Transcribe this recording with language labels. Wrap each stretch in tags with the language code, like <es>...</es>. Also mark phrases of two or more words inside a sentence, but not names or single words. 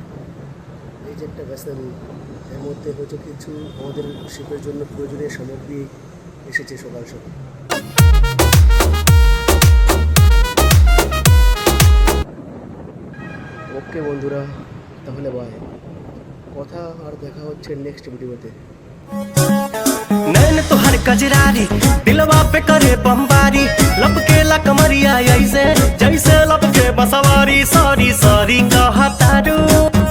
<bn>এই যে একটা ভেসেল, এর মধ্যে হয়তো কিছু আমাদের শিপের জন্য প্রয়োজনীয় সামগ্রী এসেছে সকাল সকাল। ওকে বন্ধুরা, তাহলে বাই। কথা আর দেখা হচ্ছে</bn> <en>next videoতে।</en> <bho>नैन तुहर कजरारी दिलवा पे करे बमबारी लपके ला कमरिया ऐसे जैसे लपके बसवारी</bho> <en>sorry sorry</en> <bho>कहा तारू</bho>